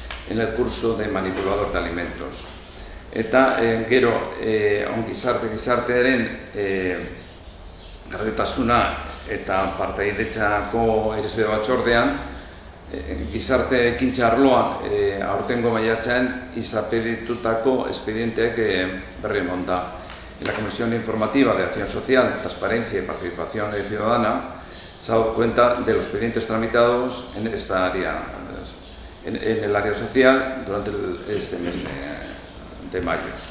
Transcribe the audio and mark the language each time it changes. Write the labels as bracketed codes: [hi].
[es] en el curso de manipulador de alimentos. [eu] Eta gero gizartearen gardentasuna eta partaidetzako irizpide batzordean gizarte ekintza arloan aurtengo maiatzean izapiditutako espedienteak berri eman da. [es] En la Comisión Informativa de Acción Social, Transparencia y Participación Ciudadana se ha dado cuenta de los expedientes tramitados en esta área, en el área social durante este mes de mayo.